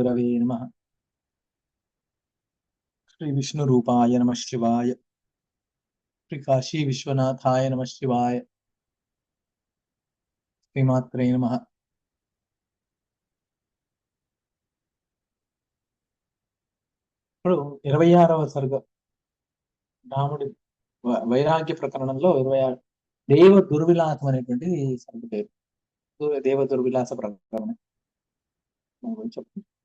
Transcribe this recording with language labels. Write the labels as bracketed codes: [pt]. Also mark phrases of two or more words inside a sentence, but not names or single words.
[sa] गुरवे नमः। श्री विष्णु रूपाय नमः शिवाय। श्री काशी विश्वनाथाय नमः शिवाय। श्रीमात्रे नमः। [te] ఇప్పుడు 26వ సర్గ రాముడి వైరాగ్య ప్రకరణంలో 26 దేవ దుర్విలాసం అనేటువంటి సర్గ పేరు. దేవ దుర్విలాస ప్రకరణం చెప్పండి.